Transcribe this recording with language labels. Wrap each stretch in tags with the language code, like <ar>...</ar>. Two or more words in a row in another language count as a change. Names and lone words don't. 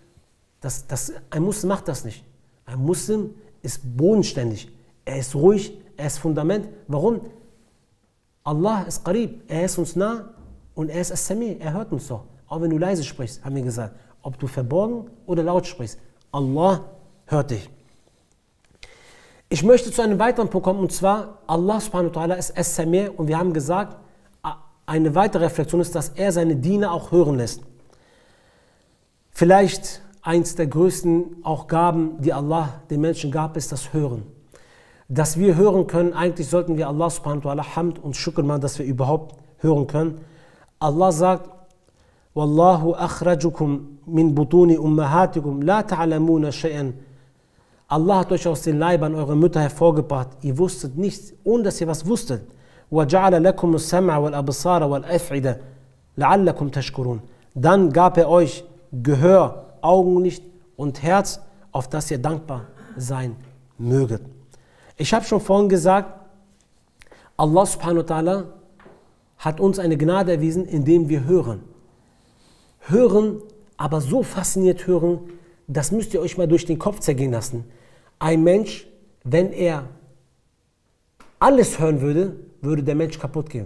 <de>Ein Muslim macht das nicht. Ein Muslim ist bodenständig, er ist ruhig, er ist Fundament. Warum? Allah ist Qarib, er ist uns nah und er ist As-Sami, er hört uns doch. Auch wenn du leise sprichst, haben wir gesagt, ob du verborgen oder laut sprichst, Allah hört dich. Ich möchte zu einem weiteren Punkt kommen, und zwar, Allah</de> <ar>سبحانه وتعالى</ar> <de>ist As-Sami, und wir haben gesagt, eine weitere Reflexion ist, dass er seine Diener auch hören lässt. Vielleicht eins der größten auch Gaben, die Allah den Menschen gab, ist das Hören. Dass wir hören können, eigentlich sollten wir Allah</de> <ar>سبحانه وتعالى</ar> <de>Hamd und Shukr machen, dass wir überhaupt hören können. Allah sagt,</de> <ar>والله أخرجكم من بطون أمهاتكم لا تعلمون شيئا.</ar> <de>Allah hat euch aus den Leibern eurer Mütter hervorgebracht. Ihr wusstet nichts, ohne dass ihr was wusstet.</de> <ar>وَجَعَلَ لَكُمُ السَّمْعَ وَالْأَبْصَارَ وَالْأَفْعِدَ لَعَلَّكُمْ تَشْكُرُونَ.</ar> <de>Dann gab er euch Gehör, Augenlicht und Herz, auf das ihr dankbar sein möget. Ich habe schon vorhin gesagt, Allah</de> <ar>سبحانه وتعالى</ar> <de>hat uns eine Gnade erwiesen, indem wir hören. Hören, aber so fasziniert hören, das müsst ihr euch mal durch den Kopf zergehen lassen. Ein Mensch, wenn er alles hören würde, würde der Mensch kaputt gehen.</de>